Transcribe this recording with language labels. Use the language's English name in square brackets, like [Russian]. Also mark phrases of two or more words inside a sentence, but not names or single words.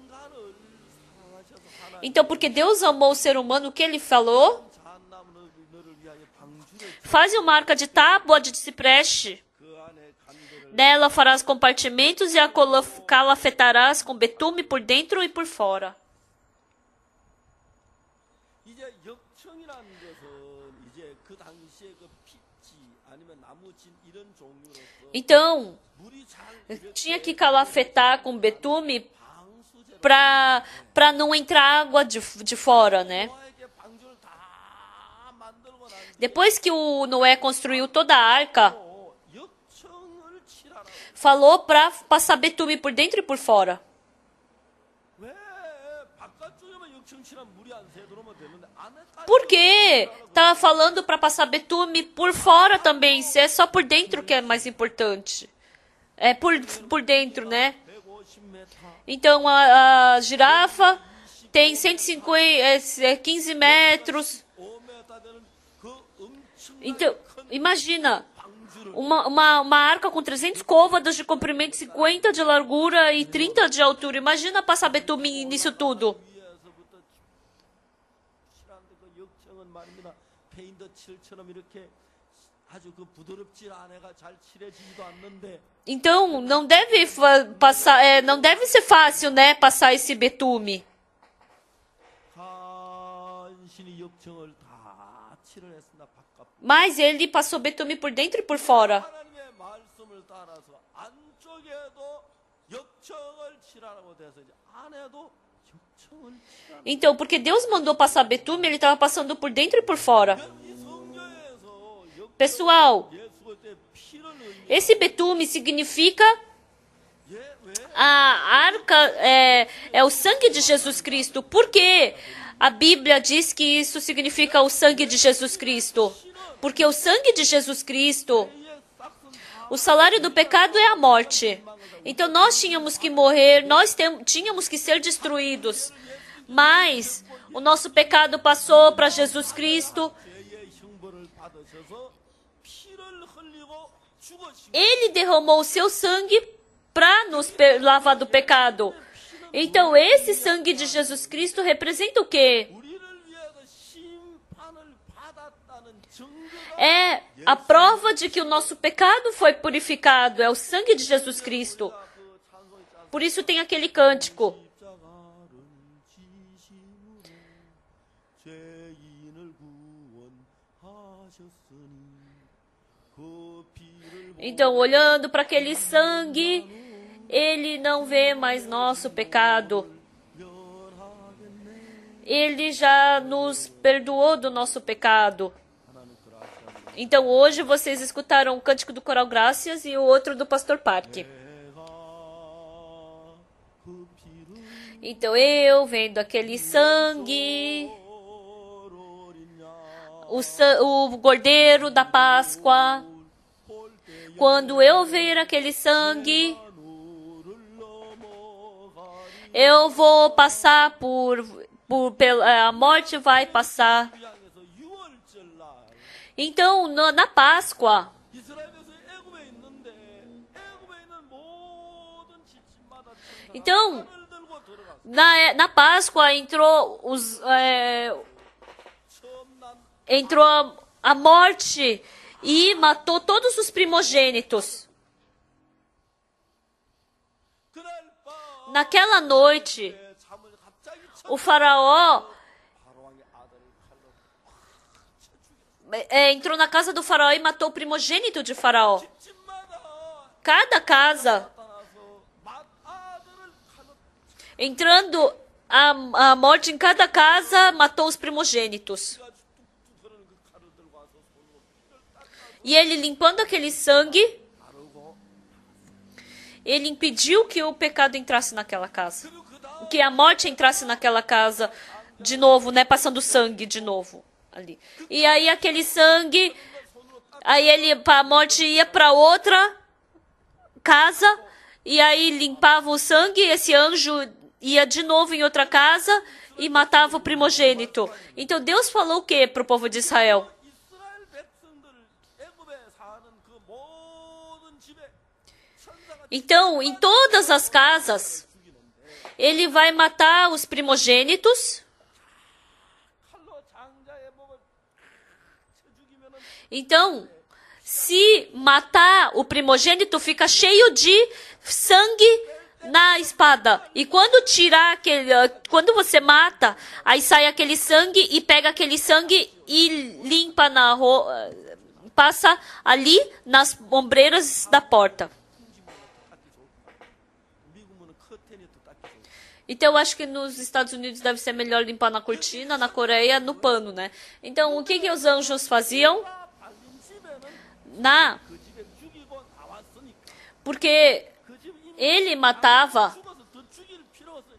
[Portuguese] Então, porque Deus amou o ser humano, o que ele falou? Faze uma arca de tábua de cipreste. Nela farás compartimentos e a calafetarás com betume por dentro e por fora. [Korean] 이제 역청이라는 것은 이제 그 당시에 그 핏지 아니면 나무진 이런 종류로서 [Portuguese] Então, [Korean] 물이 잘 [Portuguese] tinha que calafetar com betume [Korean] 방수제로 [Portuguese] para não entrar água de fora, né? [Korean] 노아에게 방주를 다 만들고 난 [Portuguese] Depois que o Noé construiu toda a arca, [Korean] 뒤로 역청을 칠하라고. [Portuguese] falou para passar betume por dentro e por fora. [Korean] 왜 바깥쪽에만 역청 칠하면 물이 안 새 들어오면 되는데 안에까지 [Portuguese] Por quê? Tava falando para passar betume por fora também, se é só por dentro que é mais importante. É por dentro, né? 150m Então a girafa tem 15 metros. [Korean] 5m 되는 그 엄청난 [Portuguese] Então, imagina, [Korean] 방주를 [Portuguese] uma arca com 300 côvados de comprimento, 50 de largura e 30 de altura. Imagina passar betume nisso tudo. [Korean] 위에서부터 칠하는데 그 역청은 말입니다. 페인트 칠처럼 이렇게 아주 그 부드럽지 않아가 잘 칠해지지도 않는데 [Portuguese] Então, não deve não deve ser fácil, né, passar esse betume. [Korean] 간신히 역청을 다 칠을 했습니다. 바깥 [Portuguese] Mas ele passou betume por dentro e por fora. [Korean] 하나님의 말씀을 따라서 안쪽에도 역청을 칠하라고 돼서 이제 안에도 역청을 칠하는 [Portuguese] Então, porque Deus mandou passar betume, ele estava passando por dentro e por fora. [Korean] 이 성경에서 [Portuguese] Pessoal, [Korean] 예수의 때 피를 의미 [Portuguese] esse betume significa [Korean] 왜 [Portuguese] a arca é o sangue de Jesus Cristo. Por quê? A Bíblia diz que isso significa o sangue de Jesus Cristo. Porque o sangue de Jesus Cristo, o salário do pecado é a morte. Então nós tínhamos que morrer, tínhamos que ser destruídos. Mas o nosso pecado passou para Jesus Cristo. [Korean] 죄의 형벌을 받으셔서 피를 흘리고 죽으시고 [Portuguese] Ele derramou o seu sangue para nos lavar do pecado. Então esse sangue de Jesus Cristo representa o quê? [Korean] 우리를 위해서 심판을 받았다는 증거가 [Portuguese] É a prova de que o nosso pecado foi purificado. É o sangue de Jesus Cristo. [Korean] 그 찬송이 짠 [Portuguese] Por isso tem aquele cântico. [Korean] 십자가를 지심으로 죄인을 구원하셨으니 그 피를 [Portuguese] Então, olhando para aquele sangue, ele não vê mais nosso pecado. [Korean] 면하겠네. [Portuguese] Ele já nos perdoou do nosso pecado. [Korean] 하나님 그라시아니 [Portuguese] Então, hoje vocês escutaram o cântico do Coral Gracias e o outro do Pastor Parque. [Korean] 내가 그 피를 [Portuguese] Então, eu vendo aquele sangue, o cordeiro da Páscoa, quando eu ver aquele sangue, eu vou passar a morte vai passar. [Korean] 향해서 6월절 날 [Portuguese] Então, na Páscoa, [Korean] 이스라엘에서 애굽에 있는데 애굽에 있는 모든 집집마다 천사가 [Portuguese] Então, [Korean] 칼을 들고 들어갔어. [Portuguese] na Páscoa [Korean] 처음 난 [Portuguese] entrou a morte e matou todos os primogênitos. [Korean] 그날 밤 [Portuguese] Naquela noite, [Korean] 잠을 갑자기 [Portuguese] o faraó [Korean] 바로왕의 아들을 칼로 [Portuguese] entrou na casa do faraó e matou o primogênito de faraó. [Korean] 집집마다 [Portuguese] Cada casa, [Korean] 나타나서 아들을 칼로 [Portuguese] entrando a morte em cada casa, matou os primogênitos. [Korean] 뚝뚝 흐르는 그 칼을 들고 와서 손으로 피를 닦아 [Portuguese] E ele, limpando aquele sangue, [Korean] 바르고 [Portuguese] ele impediu que o pecado entrasse naquela casa. [Korean] 그리고 그 다음 [Portuguese] Que a morte entrasse naquela casa de novo, né? Passando sangue de novo ali. E aí aquele sangue, aí a morte ia para outra casa e aí limpava o sangue. Esse anjo ia de novo em outra casa e matava o primogênito. Então Deus falou o que para o povo de Israel? [Korean] 이스라엘 백성들 애굽에 사는 그 모든 집에 천사가 [Portuguese] Então, em todas as casas, ele vai matar os primogênitos. 칼로 장자의 목을 쳐 죽이면은 Então, Se matar o primogênito, fica cheio de sangue na espada. E quando tirar quando você mata, aí sai aquele sangue e pega aquele sangue e limpa passa ali nas ombreiras da porta. [Korean] 미국은 커튼이 또 닦기 좋고. [Portuguese] Então, eu acho que nos Estados Unidos deve ser melhor limpar na cortina, na Coreia, no pano, né? Então, o que os anjos faziam? [Korean] 발린 집에는 그 집에 죽이고 나왔으니까. [Portuguese] Porque [Korean] 그 집 이미 [Portuguese] ele matava [Korean] 죽어서 더 죽일 필요 없어요.